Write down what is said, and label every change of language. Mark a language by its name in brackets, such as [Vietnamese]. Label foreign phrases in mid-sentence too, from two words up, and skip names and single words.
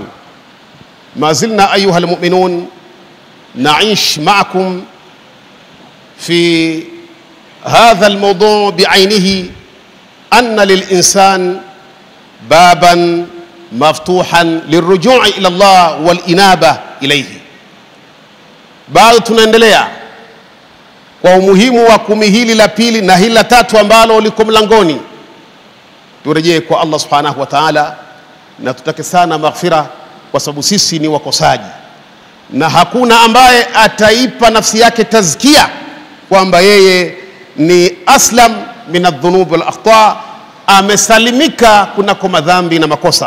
[Arabic] ما زلنا أيها المؤمنون نعيش معكم في هذا الموضوع بعينه، أن للإنسان بابا مفتوحا للرجوع إلى الله والإنابة إليه. [Swahili] bado tunaendelea kwa umuhimu wa kumi hili la pili na hili la tatu ambalo liko mlangoni. Turejee kwa Allah [Arabic] سبحانه وتعالى [Swahili] na tutake sana maghfira, kwa sababu sisi ni wakosaji na hakuna ambaye ataipa nafsi yake tazkia kwamba yeye ni [Arabic] أسلم من الذنوب والأخطاء, [Swahili] amesalimika kunako madhambi na makosa.